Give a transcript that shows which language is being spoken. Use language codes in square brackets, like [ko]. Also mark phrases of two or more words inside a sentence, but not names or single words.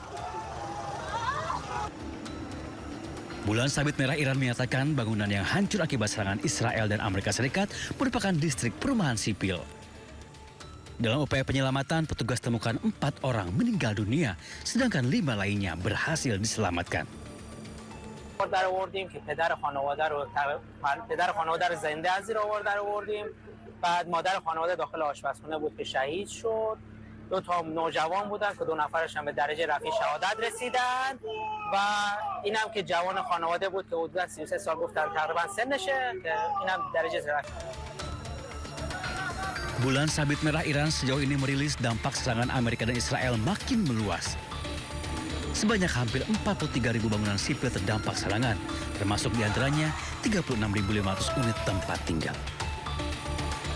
[id] Bulan Sabit Merah Iran menyatakan bangunan yang hancur akibat serangan Israel dan Amerika Serikat merupakan distrik perumahan sipil. Dalam upaya penyelamatan, petugas temukan 4 orang meninggal dunia, sedangkan 5 lainnya berhasil diselamatkan. [fa] پدر خانواده رو زنده از زیر آوار در آوردیم. بعد مادر خانواده داخل آشپزخونه بود که شهید شد. 2 تا نوجوان بودن که 2 نفرش هم به درجه رفیع شهادت رسیدن و اینم که جوان خانواده بود که حدود 33 سال گفتن تقریبا سنشه که اینم درجه رفیع. [id] Bulan Sabit Merah Iran sejauh ini merilis dampak serangan Amerika dan Israel makin meluas. Sebanyak hampir 43.000 bangunan sipil terdampak serangan, termasuk diantaranya 36.500 unit tempat tinggal.